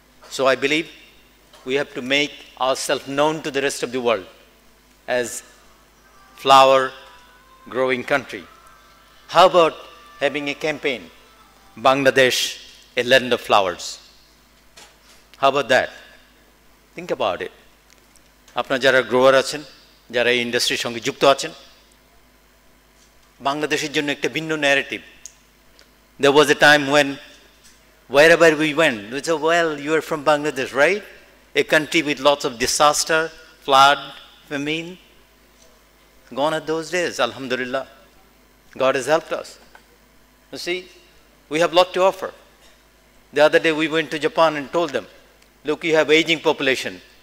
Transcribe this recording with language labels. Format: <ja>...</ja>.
<en>So I believe we have to make ourselves known to the rest of the world as flower growing country. How about having a campaign, Bangladesh, a land of flowers? How about that? Think about it.</en> <bn>আপনারা যারা grower আছেন, যারা এই ইন্ডাস্ট্রির সঙ্গে যুক্ত আছেন, বাংলাদেশের জন্য একটা ভিন্ন narrative.</bn> <en>There was a time when wherever we went, we said, well, you are from Bangladesh, right? A country with lots of disaster, flood, famine. Gone are those days, alhamdulillah. God has helped us. You see, we have a lot to offer. The other day we went to Japan and told them, look, you have aging population.</en>